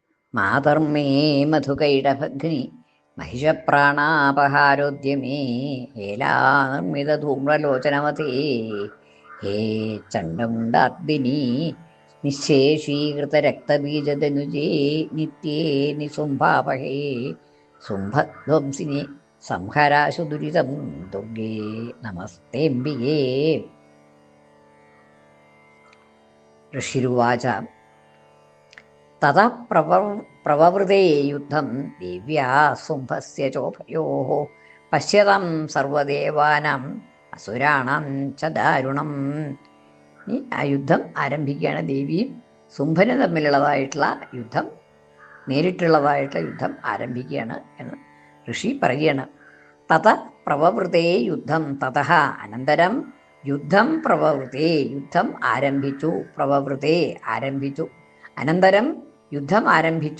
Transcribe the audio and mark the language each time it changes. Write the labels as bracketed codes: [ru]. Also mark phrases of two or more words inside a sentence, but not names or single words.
[sa] മാതർമേ മധുകൈടഭഗ്നി महिषप्राणापहारोद्यमे हेलानिर्मितधूम्रलोचनवते हे चण्डमुण्डाग्निनी निःशेषीकृतरक्तबीजदनुजे नित्ये निसुम्भापहे शुम्भध्वंसिनि संहराशु दुरितं दुर्गे नमस्तेऽम्बिके। ऋषिरुवाच ततः प्रववृते युद्धं दिव्या शुम्भस्य चोभयोः पश्यतां സർവദേവാനാം അസുരാണാം ച ദാരുണം. [ml] ഈ ആ യുദ്ധം ആരംഭിക്കുകയാണ്. ദേവിയും ശുംഭനും തമ്മിലുള്ളതായിട്ടുള്ള യുദ്ധം, നേരിട്ടുള്ളതായിട്ടുള്ള യുദ്ധം ആരംഭിക്കുകയാണ് എന്ന് ഋഷി പറയുകയാണ്. [sa] തത പ്രവവൃതേ യുദ്ധം, തതഃ അനന്തരം യുദ്ധം പ്രവവൃതേ, [ml] യുദ്ധം ആരംഭിച്ചു, പ്രവവൃതേ ആരംഭിച്ചു, അനന്തരം യുദ്ധം ആരംഭിച്ചു.